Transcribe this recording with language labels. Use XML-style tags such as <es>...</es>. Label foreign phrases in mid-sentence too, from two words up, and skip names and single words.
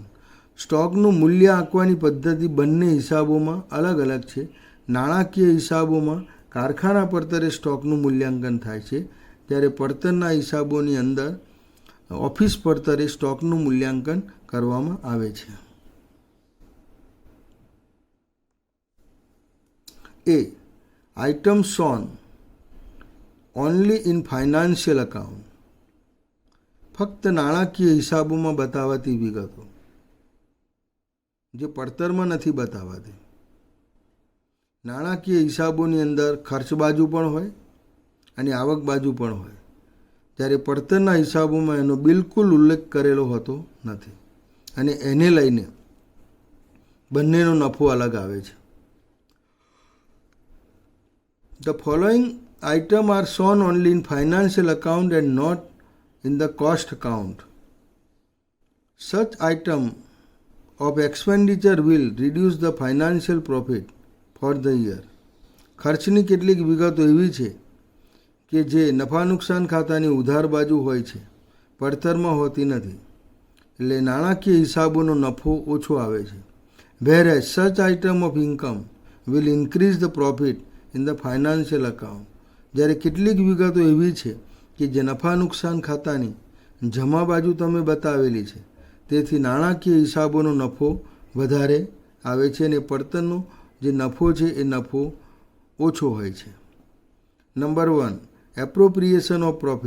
<gu>સ્ટોકનું મૂલ્ય આંકવાની પદ્ધતિ બંને હિસાબોમાં અલગ અલગ છે. નાણાકીય હિસાબોમાં કારખાના પડતરે સ્ટોકનું મૂલ્યાંકન થાય છે, જ્યારે પડતરના હિસાબોની અંદર ઓફિસ પડતરે સ્ટોકનું મૂલ્યાંકન કરવામાં આવે છે. A.</gu> <en>Item shown only in financial account.</en> <gu>ફક્ત નાણાકીય હિસાબોમાં બતાવાતી વિગતો જે પડતરમાં નથી બતાવાતી. નાણાકીય હિસાબોની અંદર ખર્ચ બાજુ પણ હોય અને આવક બાજુ પણ હોય, જ્યારે પડતરના હિસાબોમાં એનો બિલકુલ ઉલ્લેખ કરેલો હોતો નથી અને એને લઈને બંનેનો નફો અલગ આવે છે.</gu> <en>The following items are shown only in financial account and not in the cost account. Such item of expenditure will reduce the financial profit for the year.</en> <gu>ખર્ચની કેટલીક વિગતો એવી છે કે જે નફા નુકસાન ખાતાની ઉધાર બાજુ હોય છે, પડતરમાં હોતી નથી, એટલે નાણાકીય હિસાબોનો નફો ઓછો આવે છે.</gu> <en>Whereas such item of income will increase the profit in the financial account.</en> <gu>જ્યારે કેટલીક વિગતો એવી છે કે જે નફા નુકસાન ખાતાની જમા બાજુ તમે બતાવેલી છે, તેથી નાણાકીય હિસાબોનો નફો વધારે આવે છે અને પડતરનો જે નફો છે એ નફો ઓછો હોય છે.</gu> <en>number 1. appropriation of profit.</en>